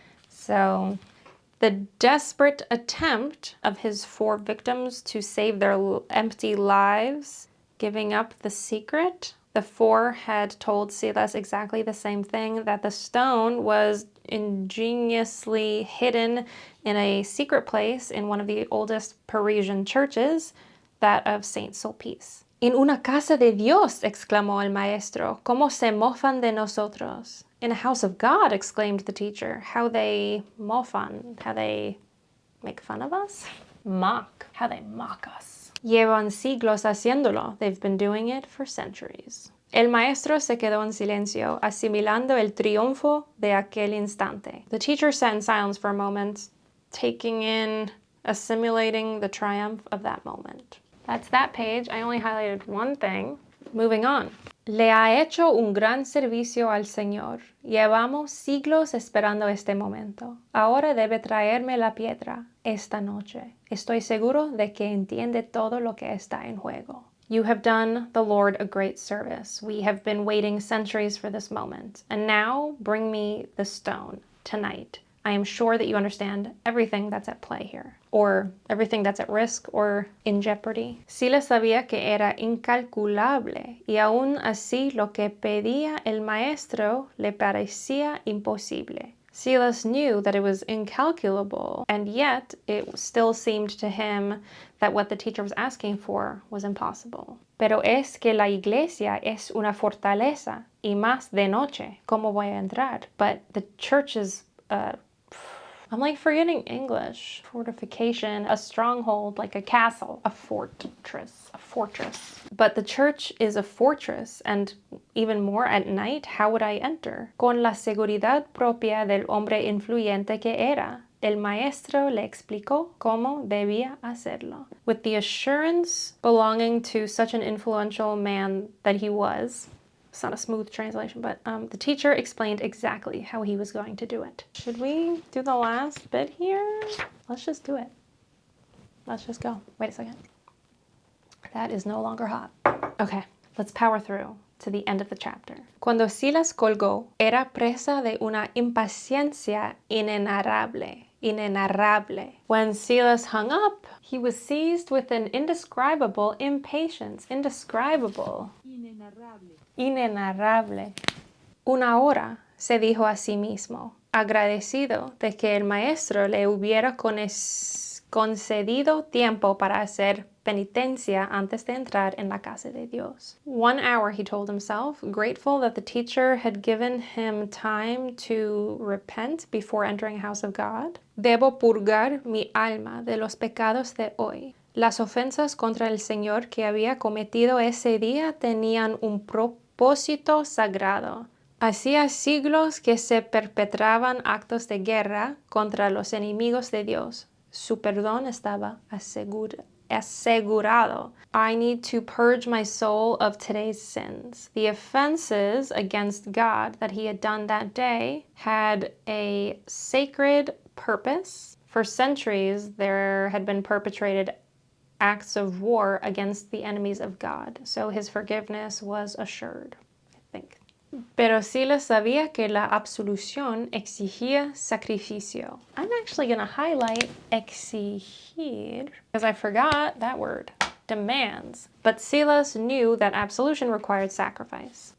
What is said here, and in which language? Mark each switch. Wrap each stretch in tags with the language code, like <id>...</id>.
<en>So the desperate attempt of his 4 victims to save their empty lives, giving up the secret. The 4 had told Silas exactly the same thing, that the stone was ingeniously hidden in a secret place in one of the oldest Parisian churches, that of Saint Sulpice.</en> <es>En una casa de Dios, exclamó el maestro, ¿cómo se mofan de nosotros?</es> <en>In a house of God, exclaimed the teacher. How they mofan, how they make fun of us? Mock, how they mock us.</en> <es>Llevan siglos haciéndolo.</es> <en>They've been doing it for centuries.</en> <es>El maestro se quedó en silencio, asimilando el triunfo de aquel instante.</es> <en>The teacher sat in silence for a moment, taking in, assimilating the triumph of that moment. That's that page. I only highlighted one thing. Moving on.</en> <es>Le ha hecho un gran servicio al Señor. Llevamos siglos esperando este momento. Ahora debe traerme la piedra esta noche. Estoy seguro de que entiende todo lo que está en juego.</es> <en>You have done the Lord a great service. We have been waiting centuries for this moment. And now bring me the stone tonight. I am sure that you understand everything that's at play here, or everything that's at risk or in jeopardy.</en> <es>Silas sabía que era incalculable, y aún así lo que pedía el maestro le parecía imposible.</es> <en>Silas knew that it was incalculable, and yet it still seemed to him that what the teacher was asking for was impossible.</en> <es>Pero es que la iglesia es una fortaleza, y más de noche, ¿cómo voy a entrar?</es> <en>But the church is I'm like forgetting English. Fortification, a stronghold, like a castle, a fortress. But the church is a fortress, and even more at night, how would I enter?</en> <es>Con la seguridad propia del hombre influyente que era. El maestro le explicó cómo debía hacerlo.</es> <en>With the assurance belonging to such an influential man that he was. It's not a smooth translation, but the teacher explained exactly how he was going to do it. Should we do the last bit here? Let's just do it. Let's just go. Wait a second. That is no longer hot. Okay, let's power through to the end of the chapter.</en> <es>Cuando Silas colgó, era presa de una impaciencia inenarrable.</es> <en>When Silas hung up, he was seized with an indescribable impatience. Indescribable. Inenarrable.</en> <es>Una hora, se dijo a sí mismo, agradecido de que el maestro le hubiera concedido tiempo para hacer penitencia antes de entrar en la casa de Dios.</es> <en>1 hour, he told himself, grateful that the teacher had given him time to repent before entering the house of God.</en> <es>Debo purgar mi alma de los pecados de hoy. Las ofensas contra el Señor que había cometido ese día tenían un propósito sagrado. Hacía siglos que se perpetraban actos de guerra contra los enemigos de Dios. Su perdón estaba asegurado.</es> <en>I need to purge my soul of today's sins. The offenses against God that he had done that day had a sacred purpose. For centuries, there had been perpetrated acts of war against the enemies of God. So his forgiveness was assured, I think.</en> <es>Pero Silas sabía que la absolución exigía sacrificio.</es> <en>I'm actually going to highlight exigir because I forgot that word. Demands. But Silas knew that absolution required sacrifice.</en>